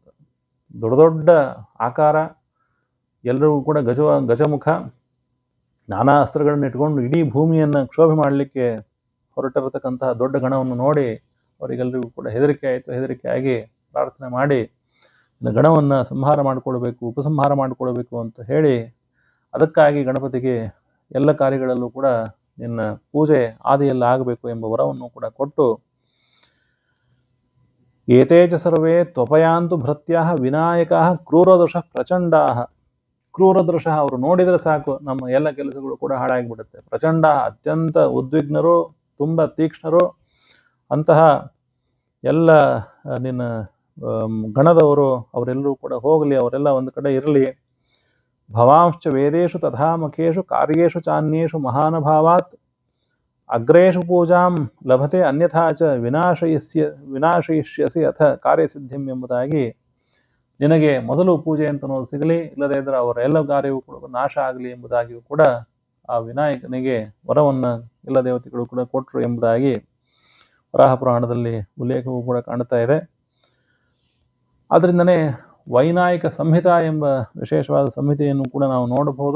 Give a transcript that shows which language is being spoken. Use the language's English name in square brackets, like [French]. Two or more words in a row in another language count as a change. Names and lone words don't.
[Kannada] ದೊಡ್ಡ ದೊಡ್ಡ ಆಕಾರ, ಎಲ್ಲರಿಗೂ ಕೂಡ ಗಜಮುಖ, ನಾನಾ ಅಸ್ತ್ರಗಳನ್ನು ಇಟ್ಕೊಂಡು ಇಡೀ ಭೂಮಿಯನ್ನು ಕ್ಷೋಭೆ ಮಾಡಲಿಕ್ಕೆ ಹೊರಟಿರತಕ್ಕಂತಹ ದೊಡ್ಡ ಗಣವನ್ನು ನೋಡಿ ಅವರಿಗೆಲ್ಲರಿಗೂ ಕೂಡ ಹೆದರಿಕೆ ಆಯಿತು. ಹೆದರಿಕೆ ಆಗಿ ಪ್ರಾರ್ಥನೆ ಮಾಡಿ ಗಣವನ್ನು ಸಂಹಾರ ಮಾಡಿಕೊಳ್ಬೇಕು, ಉಪಸಂಹಾರ ಮಾಡಿಕೊಳ್ಬೇಕು ಅಂತ ಹೇಳಿ ಅದಕ್ಕಾಗಿ ಗಣಪತಿಗೆ ಎಲ್ಲ ಕಾರ್ಯಗಳಲ್ಲೂ ಕೂಡ ನಿನ್ನ ಪೂಜೆ ಆದಿಯಲ್ಲಿ ಆಗಬೇಕು ಎಂಬ ವರವನ್ನು ಕೂಡ ಕೊಟ್ಟು [Sanskrit] ಏತೇ ಚ ಸರ್ವೇ ತ್ವಪಯಾಂತು ಭೃತ್ಯಾ ವಿನಾಯಕ ಕ್ರೂರದೃಶ ಪ್ರಚಂಡಾ. [Kannada] ಕ್ರೂರದೃಶ ಅವರು ನೋಡಿದರೆ ಸಾಕು ನಮ್ಮ ಎಲ್ಲ ಕೆಲಸಗಳು ಕೂಡ ಹಾಳಾಗಿಬಿಡುತ್ತೆ. ಪ್ರಚಂಡ ಅತ್ಯಂತ ಉದ್ವಿಗ್ನರು, ತುಂಬ ತೀಕ್ಷ್ಣರು. ಅಂತಹ ಎಲ್ಲ ನಿನ್ನ ಗಣದವರು ಅವರೆಲ್ಲರೂ ಕೂಡ ಹೋಗಲಿ, ಅವರೆಲ್ಲ ಒಂದು ಕಡೆ ಇರಲಿ. [Sanskrit] ಭವಾಂಶ್ಚ ವೇದೇಶು ತಥಾ ಮುಖೇಶು ಕಾರ್ಯೇಶು ಚಾನ್ಯೇಷು ಮಹಾನುಭಾವಾತ್ ಅಗ್ರೇಶು ಪೂಜಾಂ ಲಭತೆ ಅನ್ಯಥಾ ಚ ವಿನಾಶಯಿಷ್ಯಸಿ ಅಥ ಕಾರ್ಯಸಿದ್ಧಿಂ [Kannada] ಎಂಬುದಾಗಿ ನಿನಗೆ ಮೊದಲು ಪೂಜೆ ಅಂತನೋದು ಸಿಗಲಿ, ಇಲ್ಲದೇ ಇದ್ದರೆ ಅವರ ಎಲ್ಲ ಕಾರ್ಯವೂ ಕೂಡ ನಾಶ ಆಗಲಿ ಎಂಬುದಾಗಿಯೂ ಕೂಡ ಆ ವಿನಾಯಕನಿಗೆ ವರವನ್ನು ಎಲ್ಲ ದೇವತೆಗಳು ಕೂಡ ಕೊಟ್ಟರು ಎಂಬುದಾಗಿ ವರಾಹ ಪುರಾಣದಲ್ಲಿ ಉಲ್ಲೇಖವೂ ಕೂಡ ಕಾಣ್ತಾ ಇದೆ. ಆದ್ದರಿಂದನೇ ವೈನಾಯಿಕ ಸಂಹಿತಾ ಎಂಬ ವಿಶೇಷವಾದ ಸಂಹಿತೆಯನ್ನು ಕೂಡ ನಾವು ನೋಡಬಹುದು.